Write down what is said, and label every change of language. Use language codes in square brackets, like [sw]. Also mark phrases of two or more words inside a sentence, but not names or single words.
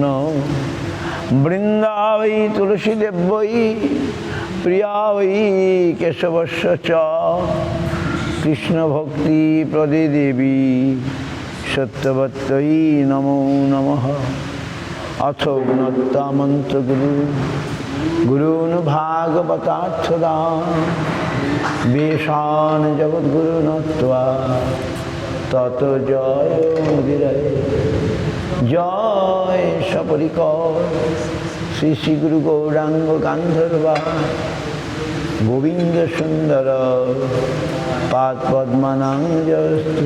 [sa] বৃন্দাবৈ তুলসীদেব্যৈ প্রিয়া বৈ কেশবস্য চ কৃষ্ণভক্তি প্রদে দেবী সত্যবত্যৈ নমো নমঃ। অথ গুণত্তা মন্ত্রগুরু গুরুন ভাগবতার্থদান বেশান জগদ্গুরু নত্বা তত জয় মুদিরয়। জয় সপরিকর শ্রী শ্রী গুরু গৌরাঙ্গ গান্ধর্বা গোবিন্দ সুন্দর পাদ পদ্মানাং জয়স্তু।